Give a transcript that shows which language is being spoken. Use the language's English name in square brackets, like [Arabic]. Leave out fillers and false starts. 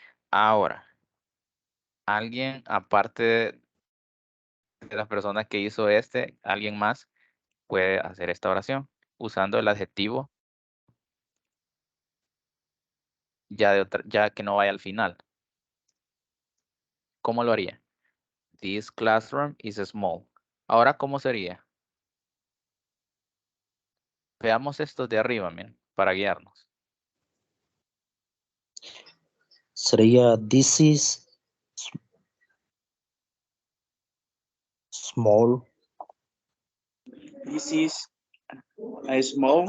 [Spanish] Ahora, alguien, aparte de la persona que hizo alguien más puede hacer esta oración usando el adjetivo ya que no vaya al final. ¿Cómo lo haría? [English] This classroom is small. [Spanish] Ahora, ¿cómo sería? Veamos esto de arriba, miren, para guiarnos. Sería [English] this is small. This is a small